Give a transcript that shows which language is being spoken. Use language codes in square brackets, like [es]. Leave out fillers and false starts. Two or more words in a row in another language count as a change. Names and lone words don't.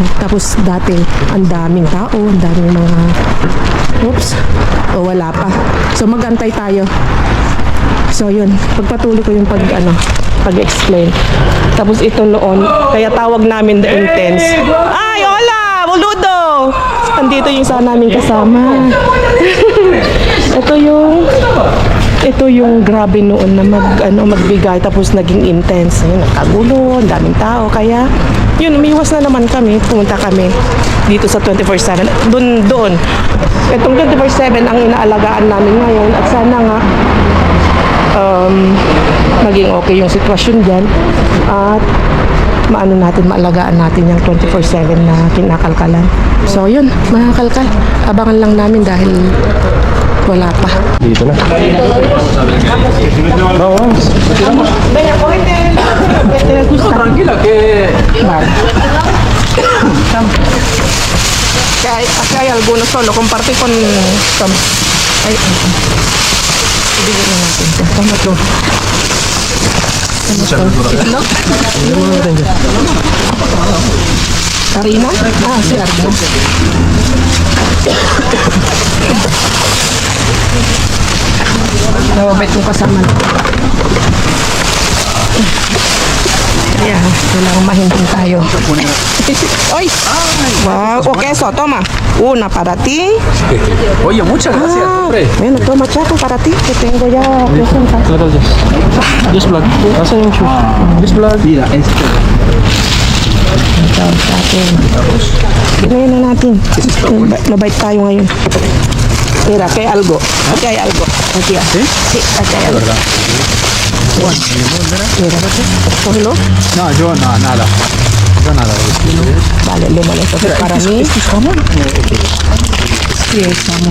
[tl] Tapos dati, ang daming tao, ang daming mga wala pa. So magantay tayo. So yun, pagpatuloy ko yung pag-explain. Tapos ito noon, kaya tawag namin The Intense. Ay, [es] hola! Boludo! [tl] Andito yung isa namin kasama. Ito yung grabe noon na magbigay tapos naging intense. Yun, nakagulo, ang daming tao. Kaya, yun, umiwas na naman kami. Pumunta kami dito sa 24/7. Doon. Itong 24/7 ang inaalagaan namin ngayon. At sana nga, maging okay yung sitwasyon dyan. At maalagaan natin yung 24/7 na kinakalkalan. So, yun, mga kalkal. Abangan lang namin dahil wala pa. Dito na. [es] Tranquila que... Acá hay algunos solo, comparte con Tom. [tl] Ay, ibigay na natin ito. Tama ito. Itlog? Karina? Si Arno. Nawabait yung kasama. Ayan, kailangan mahinting tayo. Oy! [es] Wow, o queso, toma. Una para ti. Oye, muchas gracias, hombre. Bueno, toma chaco para ti, que tengo ya queso en casa. [en] Just vlog. [tl] Asan yung [en] shoes? Just vlog. [es] Mira, este. [tl] Ngayon na natin. Mabait tayo ngayon. [es] Mira, aquí hay algo. Aquí hay algo. Aquí hay. Sí, aquí hay algo. Mira, cógelo. No, yo no, nada. Yo nada. Vale, le molesta. Para mí. ¿Esto es jamón? Sí, es jamón.